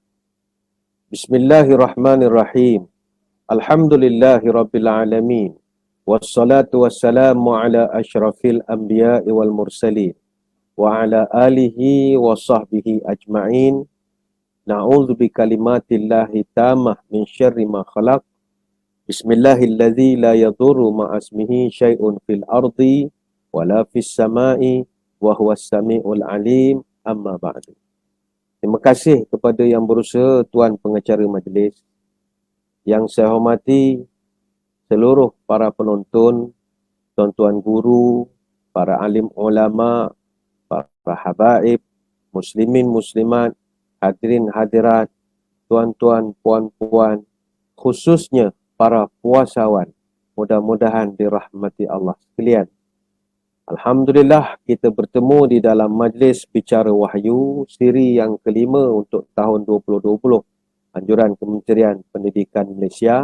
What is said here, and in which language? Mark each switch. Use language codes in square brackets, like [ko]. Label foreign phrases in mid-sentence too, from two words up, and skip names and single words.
[ar] بسم الله الرحمن الرحيم الحمد لله رب العالمين. والصلاة والسلام على أشرف الأنبياء والمرسلين. وعلى آله وصحبه أجمعين. نعوذ بكلمات الله التامة من شر ما خلق. بسم الله الذي لا يضر مع اسمه شيء في الأرض ولا في السماء وهو السميع العليم. أما بعد. [ms] Terima kasih kepada yang berusaha, tuan pengacara majlis. Yang saya hormati seluruh para penonton, tuan-tuan guru, para alim ulama, para habaib, muslimin muslimat, hadirin hadirat, tuan-tuan puan-puan, khususnya para puasawan. Mudah-mudahan dirahmati Allah sekalian. Alhamdulillah, kita bertemu di dalam majlis Bicara Wahyu siri yang kelima untuk tahun 2020, anjuran Kementerian Pendidikan Malaysia.